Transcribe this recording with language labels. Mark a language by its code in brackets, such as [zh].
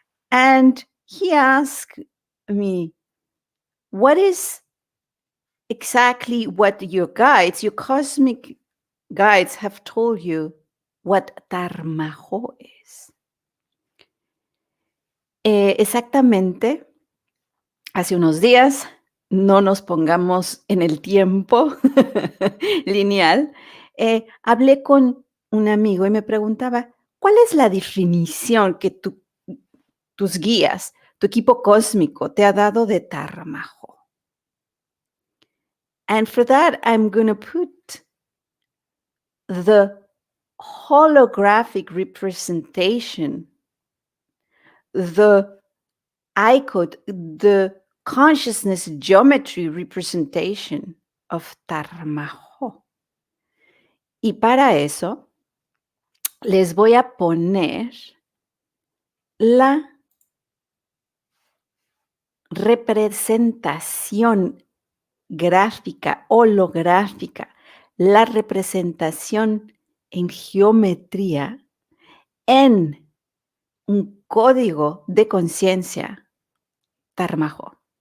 [en] And he asked me, what is exactly what your cosmic guides have told you what Tarmajo is? [es] Exactamente, hace unos días, no nos pongamos en el tiempo lineal, hablé con un amigo y me preguntaba, ¿cuál es la definición que tus guías, tu equipo cósmico te ha dado de Tarmajo? [en] And for that, I'm gonna put the holographic representation, the icon, the consciousness geometry representation of Tarmajo. [es] Y para eso, les voy a poner la representación gráfica, holográfica, la representación en geometría en un código de conciencia Tarmajo.